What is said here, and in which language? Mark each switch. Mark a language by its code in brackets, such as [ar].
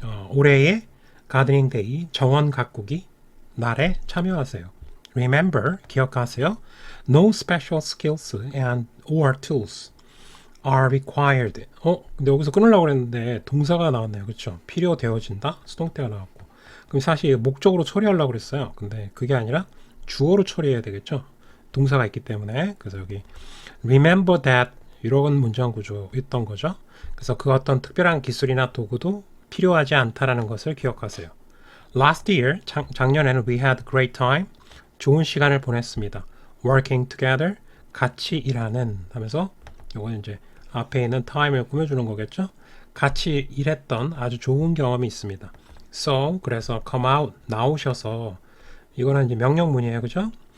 [ko] 올해의 gardening day 정원 가꾸기 날에 참여하세요. [en] Remember [ko] 기억하세요. [en] No special skills and or tools are required. [ko] 근데 여기서 끊으려고 그랬는데 동사가 나왔네요. 그렇죠? 필요되어진다. 수동태가 나왔고. 그럼 사실 목적으로 처리하려고 그랬어요. 근데 그게 아니라 주어로 처리해야 되겠죠. 동사가 있기 때문에. 그래서 여기 remember that 이런 문장 구조였던 거죠. 그래서 그 어떤 특별한 기술이나 도구도 필요하지 않다라는 것을 기억하세요. [en] Last year, [ko] 작년에는 [en] we had a great time. [ko] 좋은 시간을 보냈습니다. [en] Working together, [ko] 같이 일하는 하면서 이건 이제 앞에 있는 time을 꾸며주는 거겠죠. 같이 일했던 아주 좋은 경험이 있습니다. So, 그래서 [en] come out, [ko] 나오셔서 이거는 이제 명령문이에요. 그죠?